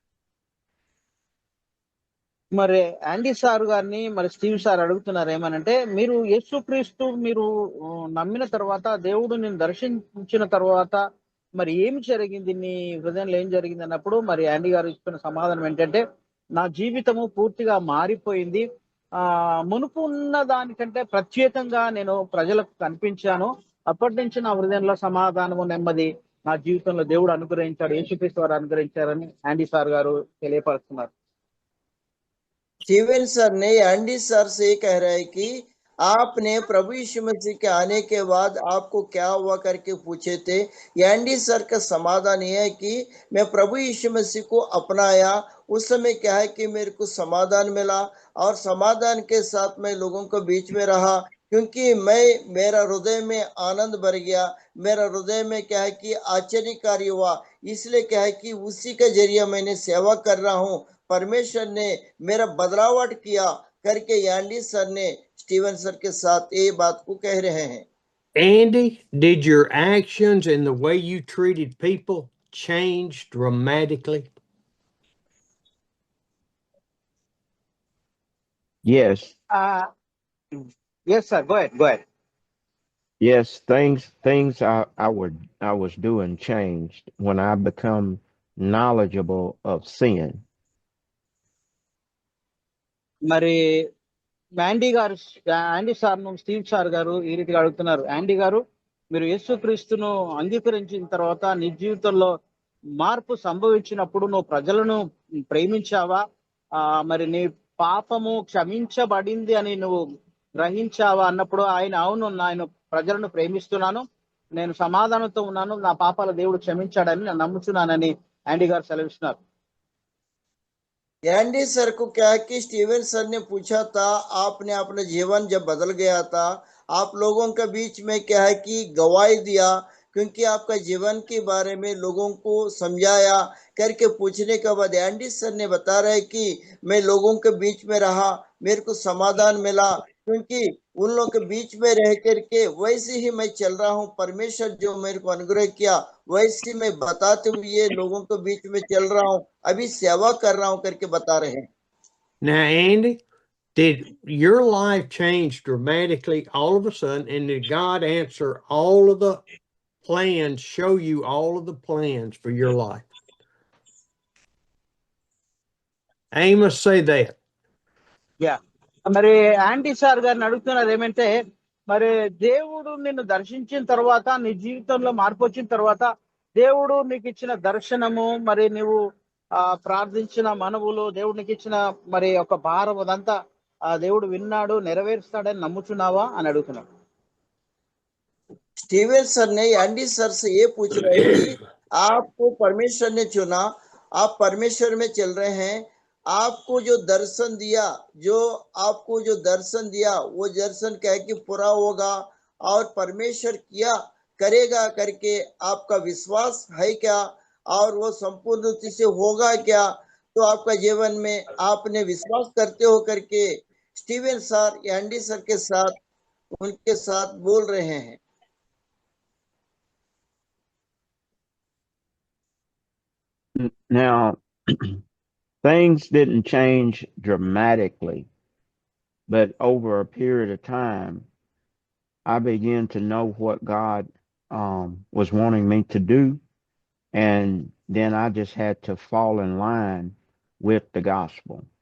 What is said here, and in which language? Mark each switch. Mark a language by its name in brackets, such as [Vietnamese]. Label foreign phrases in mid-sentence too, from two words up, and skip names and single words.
[Telugu] మరి యాండీ సార్ గారిని మరి స్టీవ్ సార్ అడుగుతున్నారు ఏమనంటే, మీరు యేసుక్రీస్తు మీరు నమ్మిన తర్వాత, దేవుడు నిన్ను దర్శించిన తర్వాత మరి ఏమి జరిగింది నీ హృదయంలో ఏం జరిగింది అన్నప్పుడు మరి యాండీ గారు ఇస్తున్న సమాధానం ఏంటంటే, నా జీవితము పూర్తిగా మారిపోయింది. మునుపు ఉన్న దానికంటే ప్రత్యేకంగా నేను ప్రజలకు కనిపించాను. అప్పటి నుంచి నా హృదయంలో సమాధానము, నెమ్మది నా జీవితంలో దేవుడు అనుగ్రహించాడు, యేసుక్రీస్తు వారు అనుగ్రహించారని యాండీ సార్ గారు తెలియపరుస్తున్నారు. [Hindi] स्टीवन सर ने एंडी सर से कह रहे हैं कि आपने प्रभु यीशु मसीह के आने के बाद आपको क्या हुआ करके पूछे थे। एंडी सर का समाधान यह है कि मैं प्रभु यीशु मसीह को अपनाया, उस समय क्या है कि मेरे को समाधान मिला और समाधान के साथ मैं लोगों के बीच में रहा, क्योंकि मेरा हृदय में आनंद भर गया, मेरा हृदय में क्या है कि आश्चर्यकारी हुआ। इसलिए क्या है कि उसी के जरिए मैंने सेवा कर रहा हूँ, परमेश्वर ने मेरा बदलावट किया करके एंडी सर ने स्टीवन सर के साथ ये बात को कह रहे हैं। [English] Andy, did your actions and the way you treated people change dramatically? Yes. Yes, sir. Go ahead. Yes, things I was doing changed when I become knowledgeable of sin. [Telugu] మరి యాండీ సార్ స్టీవ్ సార్ గారు ఈ రీతిగా అడుగుతున్నారు, యాండీ గారు మీరు యేసుక్రీస్తును అంగీకరించిన తర్వాత నీ జీవితంలో మార్పు సంభవించినప్పుడు నువ్వు ప్రజలను ప్రేమించావా? మరి నీ పాపము క్షమించబడింది అని నువ్వు గ్రహించావా అన్నప్పుడు ఆయన అవును, నేను ప్రజలను ప్రేమిస్తున్నాను, నేను సమాధానంతో ఉన్నాను, నా పాపాల దేవుడు క్షమించాడని నేను నమ్ముచున్నానని యాండీ గారు సెలవిస్తున్నారు. [Hindi] एंडी सर को क्या है कि स्टीवन सर ने पूछा था, आपने अपना जीवन जब बदल गया था, आप लोगों के बीच में क्या है कि गवाही दिया, क्योंकि आपका जीवन के बारे में लोगों को समझाया करके पूछने के बाद एंडी सर ने बता रहे कि मैं लोगों के बीच में रहा, मेरे को समाधान मिला, क्योंकि उन लोगों के बीच में रह करके वैसे ही मैं चल रहा हूँ, परमेश्वर जो मेरे को अनुग्रह किया वैसे मैं बताते हुए लोगों के बीच में चल रहा हूँ, अभी सेवा कर रहा हूँ करके बता रहे हैं। [English] Now, Andy, did your life change dramatically all of a sudden, and did God answer all of the plans, show you all of the plans for your life? Amos, say that. యా, [Telugu] మరి యాండీ సార్ గారిని అడుగుతున్నారు ఏమంటే, మరి దేవుడు నిన్ను దర్శించిన తర్వాత, నీ జీవితంలో మార్పు వచ్చిన తర్వాత, దేవుడు నీకు ఇచ్చిన దర్శనము, మరి నువ్వు ప్రార్థించిన మనవులు, దేవుడు నీకు ఇచ్చిన మరి ఒక భారం అదంతా దేవుడు విన్నాడు, నెరవేరుస్తాడని నమ్ముచున్నావా అని అడుగుతున్నాడు. [Hindi] स्टीवन सर ने एंडी सर से ये पूछ रहे हैं कि आपको परमेश्वर ने चुना, आप परमेश्वर में चल रहे हैं, आपको जो दर्शन दिया वो दर्शन क्या है कि पूरा होगा और परमेश्वर किया करेगा करके आपका विश्वास है क्या, और वो संपूर्ण रूप से होगा क्या, तो आपका जीवन में आपने विश्वास करते हो करके स्टीवन सर एंडी सर के साथ उनके साथ बोल रहे हैं। [English] Now, things didn't change dramatically, but over a period of time, I began to know what God was wanting me to do, and then I just had to fall in line with the gospel.